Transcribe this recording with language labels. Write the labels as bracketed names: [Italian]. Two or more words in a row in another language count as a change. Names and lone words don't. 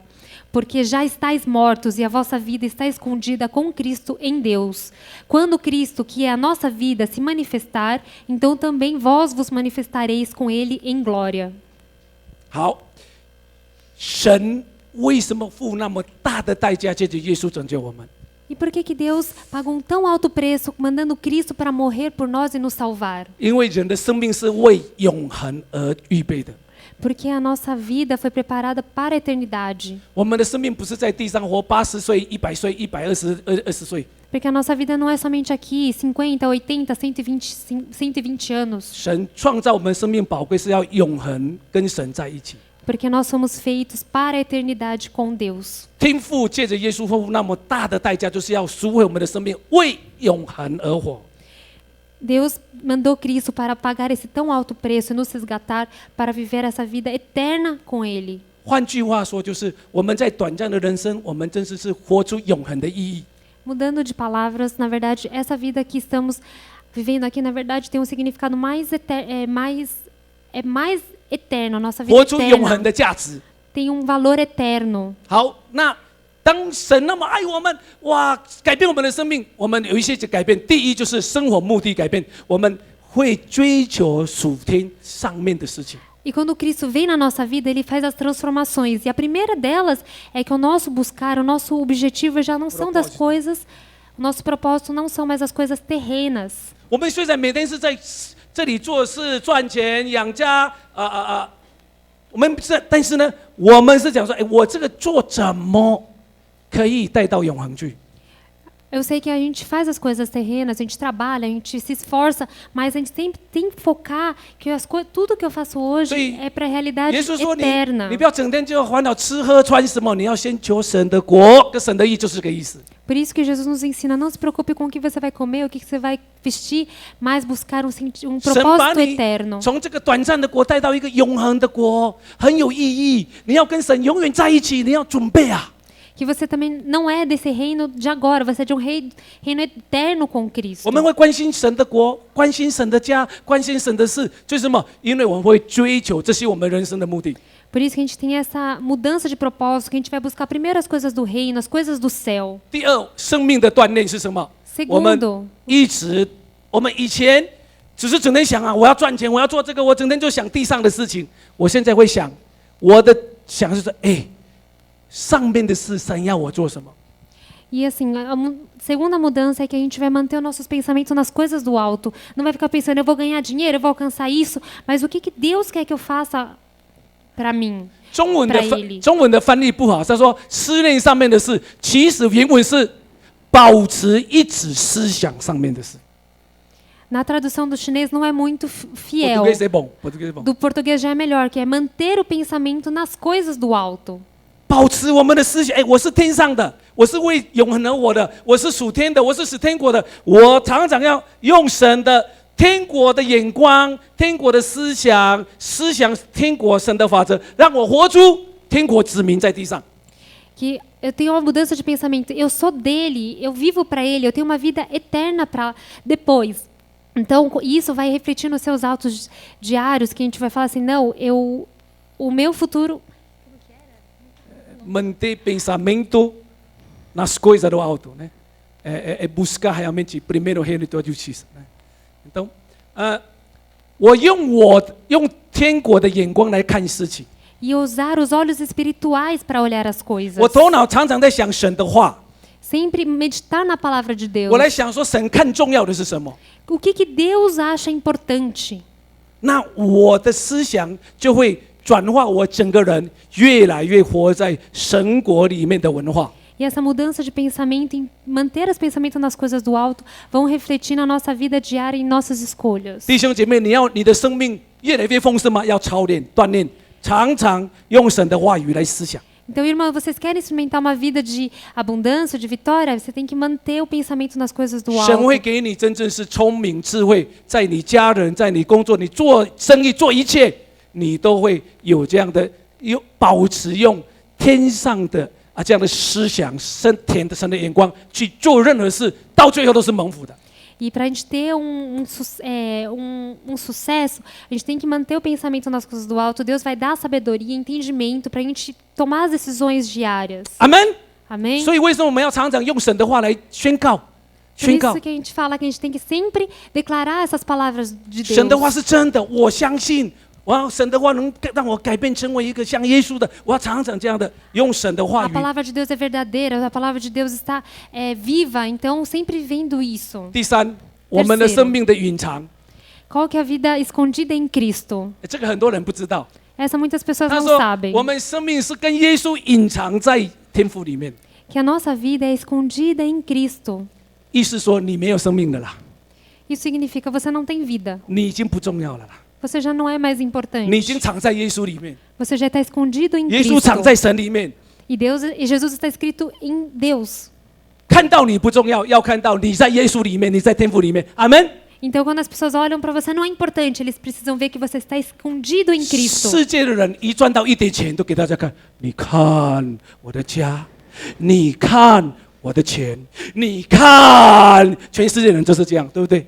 [Portuguese] Porque já estáis mortos e a vossa vida está escondida com Cristo em Deus. Quando Cristo, que é a nossa vida, se manifestar, então também vós vos manifestareis com Ele em glória. [Chinese] 好，神为什么付那么大的代价，借着耶稣拯救我们？ [Portuguese] E por que Deus pagou um tão alto preço, mandando Cristo para morrer por nós e nos salvar? [Chinese] 因为人的生命是为永恒而预备的。 [Portuguese] Porque a nossa vida foi preparada para a eternidade. [Chinese] 我们的生命不是在地上活80岁、100岁、120岁。 [Portuguese] Porque a nossa vida não é somente aqui, 50, 80, 120 anos. [Chinese] 神创造我们生命宝贵，是要永恒跟神在一起。 [Portuguese] Porque nós somos feitos para a eternidade com Deus. [Chinese] 天父借着耶稣付那么大的代价，就是要赎回我们的生命，为永恒而活。 [Portuguese] Deus mandou Cristo para pagar esse tão alto preço e nos resgatar para viver essa vida eterna com Ele. [Chinese] 换句话说，就是我们在短暂的人生，我们真的是活出永恒的意义。 [Portuguese] Mudando de palavras, na verdade, essa vida que estamos vivendo aqui, na verdade, tem um significado mais eterno, a nossa vida [Chinese] 活出永恒 [Portuguese] eterna [Chinese] 的价值。 [Portuguese] tem um valor eterno. [Chinese] 好，那当神那么爱我们，哇，改变我们的生命，我们有一些改变。第一就是生活目的改变，我们会追求属天上面的事情。 [Portuguese] E quando Cristo vem na nossa vida, Ele faz as transformações. E a primeira delas é que o nosso buscar, o nosso objetivo já não são das coisas, o nosso propósito não são mais as coisas terrenas. [Chinese] 我们虽然每天是在这里做事赚钱养家我们是，但是呢，我们是讲说，哎，我这个做怎么可以带到永恒去？ [Portuguese] Eu sei que a gente faz as coisas terrenas, a gente trabalha, a gente se esforça, mas a gente sempre tem que focar que tudo que eu faço hoje é para a realidade [Chinese] 耶稣说 [Portuguese] eterna. [Chinese] 你不要整天就烦恼吃喝穿什么，你要先求神的国，跟神的义就是这个意思。 [Portuguese] Por isso que Jesus nos ensina, não se preocupe com o que você vai comer, o que você vai vestir, mas buscar um [Chinese] 神 [Portuguese] propósito [Chinese] 把你 [Portuguese] eterno. [Chinese] 从这个短暂的国带到一个永恒的国，很有意义。你要跟神永远在一起，你要准备啊。 [Portuguese] Que você também não é desse reino de agora, você é de um reino eterno com Cristo. [Chinese] 我们会关心神的国，关心神的家，关心神的事，就是什么？因为我们会追求这些我们人生的目的。 [Portuguese] Por isso que a gente tem essa mudança de propósito, que a gente vai buscar primeiro as coisas do reino, as coisas do céu. [Chinese] 第二，生命的锻炼是什么？ [Portuguese] Segundo [Chinese] 我们以前只是整天想啊，我要赚钱，我要做这个，我整天就想地上的事情。我现在会想，我的想是说，哎。 上面的事，神要我做什么？ [Portuguese] E assim, a segunda mudança é que a gente vai manter os nossos pensamentos nas coisas do alto. Não vai ficar pensando, eu vou ganhar dinheiro, eu vou alcançar isso, mas o que Deus quer que eu faça para mim? [Chinese] 中文的翻译不好，他说思念上面的事，其实原文是保持一直思想上面的事。 [Portuguese] Na tradução do chinês não é muito fiel. Português é bom, português é bom. Do português já é melhor, que é manter o pensamento nas coisas do alto. [Chinese] 保持我们的思想，哎，我是天上的，我是为永恒而活的，我是属天的，我是使天国的。我常常要用神的天国的眼光、天国的思想天国神的法则，让我活出天国子民在地上。 [Portuguese] Que eu tenho uma mudança de pensamento. Eu sou dele, eu vivo para ele, eu tenho uma vida eterna para depois. Então, isso vai refletir nos seus atos diários, que a gente vai falar assim, não, o meu futuro... Manter pensamento nas coisas do alto, né? É buscar realmente primeiro o reino da justiça, né? Então, [Chinese] 我用天国的眼光来看事情。 [Portuguese] E usar os olhos espirituais para olhar as coisas. [Chinese] 我头脑常常在想神的话。 [Portuguese] Sempre meditar na palavra de Deus. [Chinese] 我来想说神看重要的是什么？ [Portuguese] O que Deus acha importante? [Chinese] 那我的思想就会转化我整个人越来越活在神国里面的文化。 [Portuguese] E essa mudança de pensamento, em manter os pensamentos nas coisas do alto, vão refletir na nossa vida diária e em nossas escolhas. [Chinese] 弟兄姐妹，你的生命越来越丰盛吗？要操练、锻炼，常常用神的话语来思想。 [Portuguese] Então, irmão, vocês querem experimentar uma vida de abundância, de vitória? Você tem que manter o pensamento nas coisas do [Chinese] 神会 [Portuguese] alto. [Chinese] 给你真正是聪明智慧，在你家人，在你工作，你做生意做一切，你都会有这样的保持用天上的这样的思想、神的眼光去做任何事，到最后都是蒙福的。 [Portuguese] E para a gente ter sucesso, a gente tem que manter o pensamento nas coisas do alto. Deus vai dar sabedoria, entendimento para a gente tomar as decisões diárias. [Chinese] 阿门。 [Portuguese] Amém? [Chinese] 所以为什么我们要常常用神的话来宣告？ [Portuguese] Por [Chinese] 宣告 [Portuguese] isso que a gente fala que a gente tem que sempre declarar essas palavras de [Chinese] 神的话 [Portuguese] Deus. [Chinese] 是真的，我相信。神的话能让我改变成为一个像耶稣的，我要常常这样的用神的话 [Portuguese] A [Chinese] 语。 [Portuguese] palavra de Deus é verdadeira, a palavra de Deus está viva, então sempre vendo isso. [Chinese] 第三，我们的生命的隐藏， [Portuguese] Qual que é a vida escondida em Cristo? [Chinese] 这个很多人不知道。 [Portuguese] Essa muitas pessoas [Chinese] 他 [Portuguese] não [Chinese] 说 [Portuguese] sabem. [Chinese] 我们生命是跟耶稣隐藏在天父里面， [Portuguese] Que a nossa vida é escondida em Cristo. [Chinese] 意思说你没有生命的啦， [Portuguese] Isso significa você não tem vida. [Chinese] 你已经不重要了啦， [Portuguese] Você já não é mais [Chinese] 你已 [Portuguese] importante. [Chinese] 经藏在耶稣里面， [Portuguese] Você já está escondido em [Chinese] 耶稣 [Portuguese] Cristo. [Chinese] 藏在神里面。 [Portuguese] E Jesus está escrito em Deus. [Chinese] 看到你不重要，要看到你在耶稣里面，你在天父里面。阿门。 [Portuguese] Então, quando as pessoas olham para você, não é importante. Eles precisam ver que você está escondido em Cristo. [Chinese] 世界的人一赚到一点钱，都给大家看，你看我的家，你看我的钱，你看，全世界人就是这样，对不对？